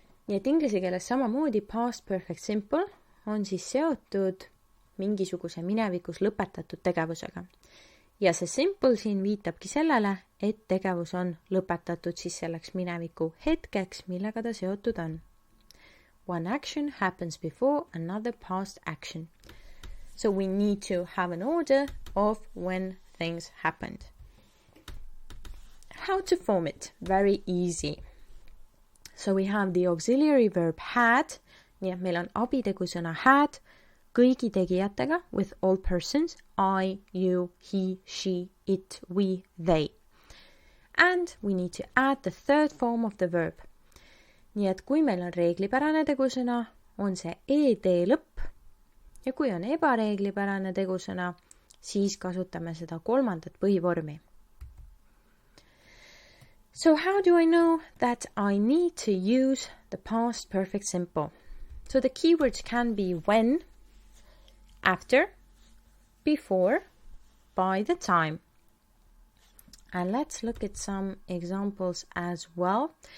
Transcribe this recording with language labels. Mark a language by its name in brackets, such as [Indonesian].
[Estonian] Nii et inglise keeles samamoodi past perfect simple on siis seotud mingisuguse minevikus lõpetatud tegevusega. Ja see simple siin viitabki sellele, et tegevus on lõpetatud siis selleks mineviku hetkeks, millega ta seotud on. [English] One action happens before another past action. So we need to have an order of when things happened. How to form it? Very easy. So we have the auxiliary verb had. [Estonian] Nii et meil on abitegusõna had kõigi tegijatega [English] with all persons. I, you, he, she, it, we, they. And we need to add the third form of the verb. [Estonian] Nii et kui meil on reeglipärane tegusõna, on see ed lõpp. Ja kui on ebareeglipärane tegusõna, siis kasutame seda kolmandat põhivormi. [English] So how do I know that I need to use the past perfect simple? So the keywords can be when, after, before, by the time. And let's look at some examples as well.